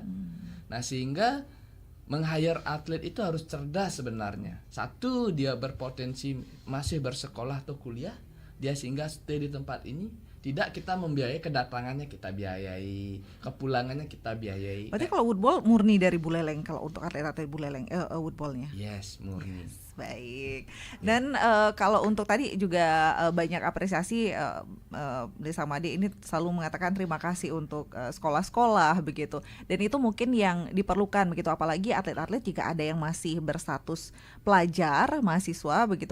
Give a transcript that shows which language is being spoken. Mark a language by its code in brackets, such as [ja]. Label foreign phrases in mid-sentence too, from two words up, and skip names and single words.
[id] Nah, sehingga meng-hire atlet itu harus cerdas sebenarnya. Satu, dia berpotensi masih bersekolah atau kuliah, dia sehingga stay di tempat ini. Tidak kita membiayai kedatangannya, kita biayai, kepulangannya kita biayai. Berarti kalau woodball murni dari Buleleng kalau untuk atlet-atlet Buleleng woodballnya? Yes, murni. Baik. Dan kalau untuk tadi juga banyak apresiasi, Desa Made ini selalu mengatakan terima kasih untuk sekolah-sekolah begitu. Dan itu mungkin yang diperlukan begitu, apalagi atlet-atlet jika ada yang masih berstatus pelajar, mahasiswa begitu.